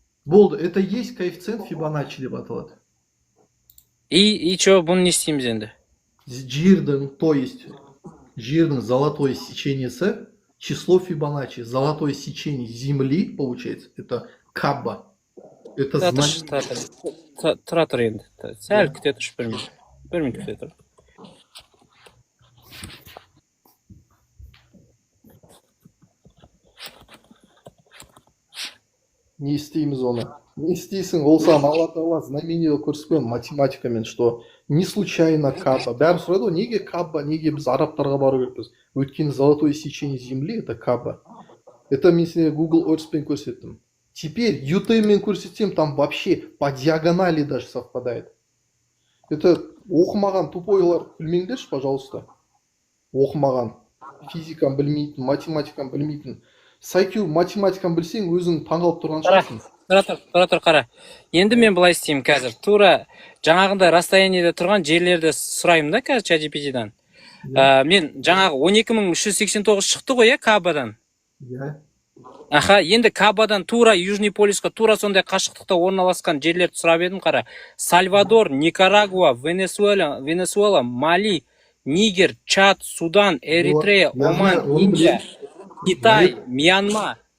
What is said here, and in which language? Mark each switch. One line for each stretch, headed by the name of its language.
Kazakh: Болды, это есть коэффициент Фибоначчи деп аталады. И что, бұны не істейміз енді?
Russian: Жердің, то есть жердің золотое сечениесі, число Фибоначчи, золотое сечение Земли, получается, это Кабба. Это значит...
Kazakh: Тұра тұр енді. Сәл күте тұршы, бір минут күте тұр. Не істейміз оны. Не істейсің, ол саған Алла Тағала знамение көрсеткен математикамен,
Russian: что не случайно Кабба.
Kazakh: Бәрі сұрайды ғой, неге Кабба, неге біз арабтарға бару керекпіз?
Russian: Өйткені золотое сечение Земли это Кабба.
Kazakh: Это мен сені Google Earth'пен көрсеттім.
Russian: Теперь
Kazakh: UTM-мен көрсетсем,
Russian: там вообще по диагонали даже совпадает.
Kazakh: Это оқымаған тупойлар білмеңдерші, пожалуйста. Оқымаған. Физиканы білмейтін, математиканы білмейтін. Сайкю математиканы білсең, өзің таңғалып тұрған Қара, шығарсың. қара. Енді мен былай істеймін қазір. Тура жаңағындай расстояниеде тұрған жерлерді сұраймын да қазір ChatGPT-дан. Мен жаңағы 12389 шықты ғой, Кабадан. Аха, енді Кабадан тура Южный полюсқа тура сондай қашықтықта орналасқан жерлерді сұрап едім, қара.
Russian: Сальвадор, Никарагуа, Венесуэла, Мали, Нигер, Чад, Судан, Эритрея, Оман, Индия, Китай, Мьянма.